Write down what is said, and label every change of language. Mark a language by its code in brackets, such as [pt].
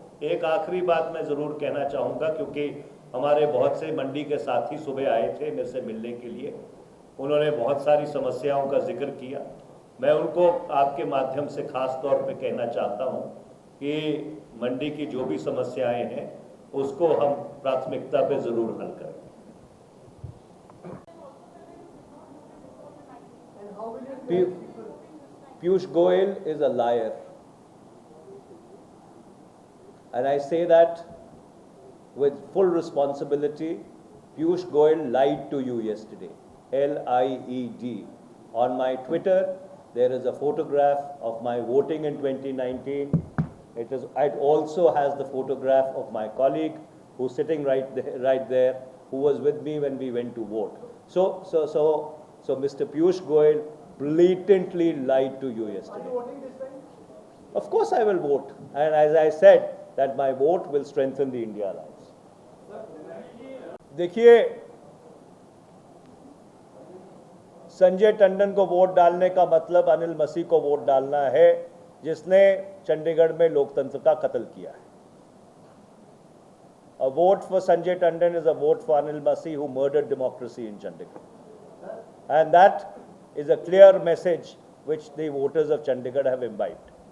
[hi] एक आखिरी बात मैं जरूर कहना चाहूंगा, क्योंकि हमारे बहुत से मंडी के साथी सुबह आए थे मेरे से मिलने के लिए। उन्होंने बहुत सारी समस्याओं का जिक्र किया। मैं उनको आपके माध्यम से खास तौर पे कहना चाहता हूं कि मंडी की जो भी समस्याएं हैं उसको हम प्राथमिकता पे जरूर हल करें। [en] Piyush Goyal is a liar, and I say that with full responsibility. Piyush Goyal lied to you yesterday, L-I-E-D. On my Twitter, there is a photograph of my voting in 2019. It also has the photograph of my colleague who's sitting right there, who was with me when we went to vote. So Mr. Piyush Goyal blatantly lied to you yesterday. Are you voting this time? Of course I will vote, and as I said that my vote will strengthen the India Alliance. [hi] देखिए, संजय टंडन को vote डालने का मतलब अनिल मसीह को vote डालना है, जिसने चंडीगढ़ में लोकतंत्र का कत्ल किया है। [en] A vote for Sanjay Tandon is a vote for Anil Masih, who murdered democracy in Chandigarh. And is a clear message which the voters of Chandigarh have imbibed.